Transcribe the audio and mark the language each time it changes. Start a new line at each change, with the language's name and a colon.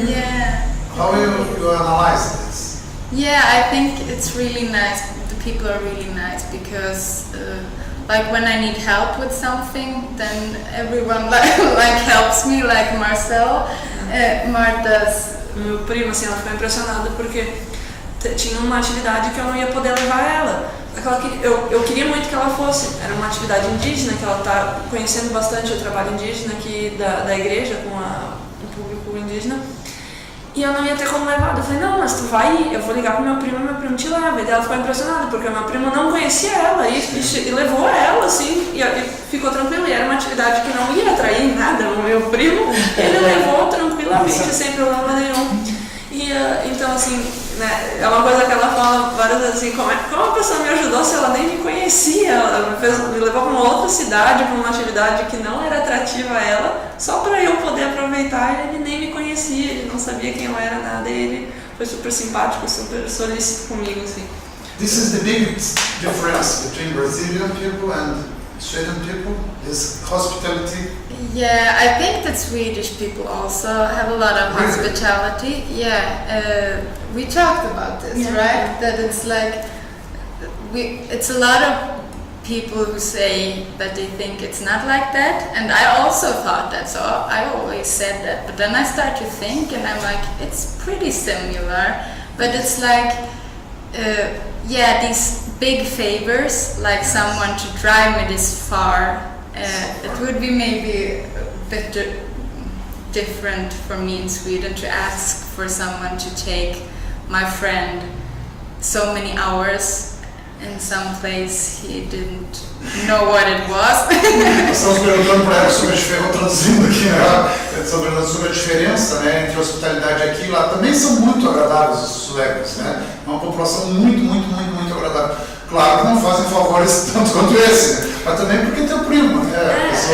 English: Yeah. How you analyze this? Yeah, I think it's really nice. The people are really nice because, like when I need help with something, then everyone like helps me, like Marcel, Marta's.
Portuguese: Meu primo, assim, ela ficou impressionada porque tinha uma atividade que eu não ia poder levar ela. Eu queria muito que ela fosse. Era uma atividade indígena que ela está conhecendo bastante o trabalho indígena aqui da igreja com o público indígena. E eu não ia ter como levar. Eu falei, não, mas tu vai ir, eu vou ligar pro meu primo te leva. E ela ficou impressionada, porque o meu primo não conhecia ela e levou ela, assim, e ficou tranquilo. E era uma atividade que não ia atrair nada o meu primo, ele levou tranquilamente, sem problema nenhum. E então, assim, né, é uma coisa que ela fala várias vezes assim, como a pessoa me ajudou se ela nem me conhecia, ela me levou para uma outra cidade, para uma atividade que não era atrativa a ela, só para eu poder aproveitar, e ele nem me conhecia, ele não sabia quem eu era, nada, e ele foi super simpático, super solícito comigo, assim.
English: This is the biggest difference between Brazilian people and Sweden people, is hospitality. Yeah, I think that Swedish people also have a lot of hospitality. Yeah, we talked about this, right? That it's like, it's a lot of people who say that they think it's not like that, and I also thought that, so I always said that, but then I start to think and I'm like, it's pretty similar, but it's like, yeah, these big favors, like someone to drive me this far, it would be maybe a bit different for me in Sweden to ask for someone to take my friend so many hours in some place he didn't know what it was.
Portuguese: Estamos perguntando para ela sobre a diferença, traduzindo aqui, né, sobre a diferença, né, entre a hospitalidade aqui e lá. Também são muito agradáveis os suecos, né? É uma população muito agradável. Claro que não fazem favores tanto quanto esse, né? Mas também porque tem o primo, né?